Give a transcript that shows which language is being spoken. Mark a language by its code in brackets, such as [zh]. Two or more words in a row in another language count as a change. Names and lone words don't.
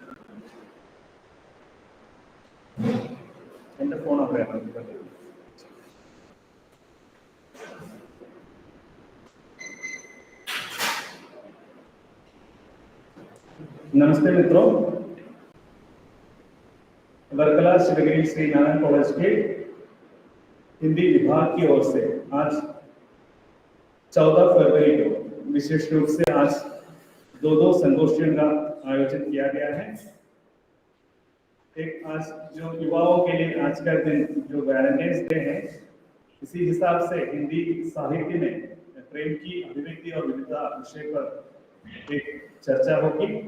[ml] എന്റെ ഫോൺ അവിടെയാണ്. [hi] नमस्ते मित्रों, वर्कला शिवगिरी श्री नारायण कॉलेज के हिंदी विभाग की ओर से आज 14 फरवरी को विशेष रूप से आज दो संगोष्ठियों का आयोजन किया गया है। एक आज जो युवाओं के लिए आज का दिन जो वैलेंटाइंस डे है, इसी हिसाब से हिंदी साहित्य में प्रेम की अभिव्यक्ति और विविधता विषय पर एक चर्चा होगी।